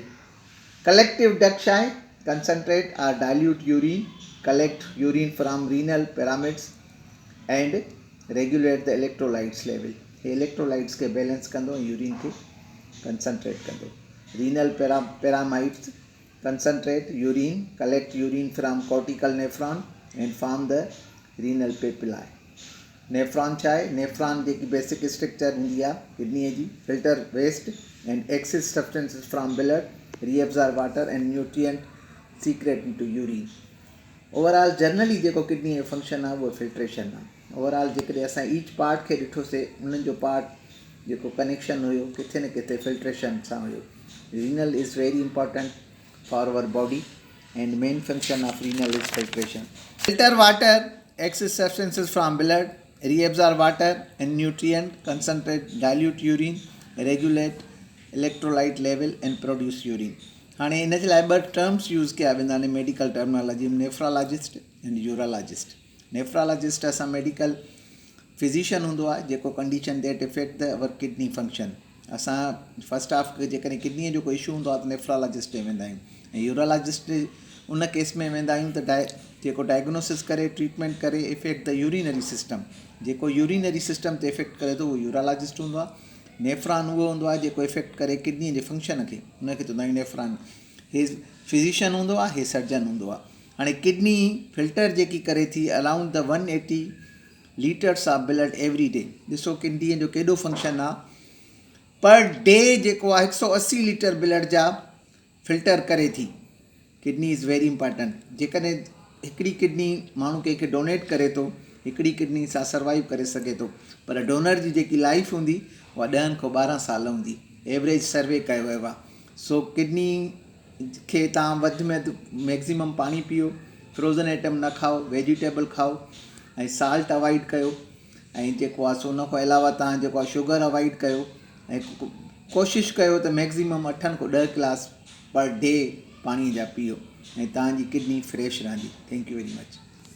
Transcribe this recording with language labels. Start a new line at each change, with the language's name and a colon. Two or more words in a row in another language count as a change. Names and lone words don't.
English: collective duct
Sindhi: छा आहे
English: concentrate or dilute urine collect urine from renal pyramids and regulate the electrolytes level.
Sindhi: हे इलेक्ट्रोलाइट्स के बैलेंस कंदो यूरिन के कंसनट्रेट कंदो।
English: renal pyramids concentrate urine collect urine from cortical nephron and form the renal papillae.
Sindhi: नेफ्रॉन छा आहे नेफ्रॉन जेकी
English: basic structure
Sindhi: हूंदी आहे किडनीअ जी
English: filter waste and excess substances from blood reabsorb water and nutrient secrete into urine. ओवरऑल जनरली
Sindhi: जेको किडनी जो फंक्शन आहे उहो फिल्ट्रेशन आहे। ओवरऑल जेकॾहिं असां
English: ईच पार्ट
Sindhi: खे ॾिठोसीं उन्हनि जो पार्ट जेको कनेक्शन हुयो किथे न किथे फिल्ट्रेशन सां हुयो।
English: renal is very important for our body and main function of renal is filtration. filter water excess substances from blood reabsorb water and nutrient concentrate dilute urine regulate electrolyte level and produce urine.
Sindhi: हाणे इन जे लाइ ॿ
English: टर्म्स यूज़
Sindhi: कया वेंदा आहिनि
English: मेडिकल टर्मिनोलॉजी
Sindhi: में
English: नेफ्रोलॉजिस्ट एंड यूरोलॉजिस्ट।
Sindhi: नेफ्रोलॉजिस्ट असां
English: मेडिकल फिजिशियन
Sindhi: हूंदो आहे जेको
English: कंडीशन दैट इफेक्ट द अवर किडनी फंक्शन
Sindhi: असां
English: फस्ट हाफ
Sindhi: जेकॾहिं किडनीअ जो कोई इशू हूंदो आहे त नेफ्रोलॉजिस्ट ॾे वेंदा आहियूं, ऐं यूरोलॉजिस्ट उन केस में वेंदा आहियूं त जेको डायग्नोसिस करे ट्रीटमेंट करे
English: इफेक्ट द यूरिनरी सिस्टम,
Sindhi: जेको
English: यूरिनरी सिस्टम
Sindhi: ते इफेक्ट करे थो उहो यूरोलॉजिस्ट हूंदो आहे। नेफ्रॉन उहो हूंदो आहे जेको इफेक्ट करे किडनीअ जे फंक्शन खे, उनखे चवंदा आहियूं नेफ्रॉन। हे फिज़िशियन हूंदो आहे, हे सर्जन हूंदो आहे। हाणे
English: किडनी फिल्टर
Sindhi: जेकी करे थी
English: अराउंड द 180 लीटर्स ऑफ ब्लड एवरी डे।
Sindhi: ॾिसो किडनीअ जो केॾो फंक्शन आहे,
English: पर डे
Sindhi: जेको आहे 180
English: लीटर ब्लड
Sindhi: जा फिल्टर करे थी।
English: kidney is very important.
Sindhi: जेकॾहिं हिकिड़ी किडनी माण्हू कंहिंखे डोनेट करे थो, हिकिड़ी किडनी सां सर्वाइव करे सघे थो, पर डोनर जी जेकी लाइफ हूंदी उहा 10 खां 12 साल हूंदी,
English: एवरेज सर्वे
Sindhi: कयो वियो आहे। सो किडनी खे तव्हां वधि में वधि मैक्सिमम पाणी पीओ,
English: फ्रोज़न आइटम
Sindhi: न खाओ, वेजिटेबल खाओ, ऐं
English: साल्ट अवॉइड
Sindhi: कयो, ऐं जेको आहे सो उन खां अलावा तव्हां जेको आहे
English: शुगर अवॉइड
Sindhi: कयो, ऐं कोशिशि कयो त मैक्सिमम 8 खां 10 गिलास
English: पर डे
Sindhi: पाणी जा पीओ, ऐं तव्हांजी किडनी फ्रेश रहंदी।
English: thank you very much.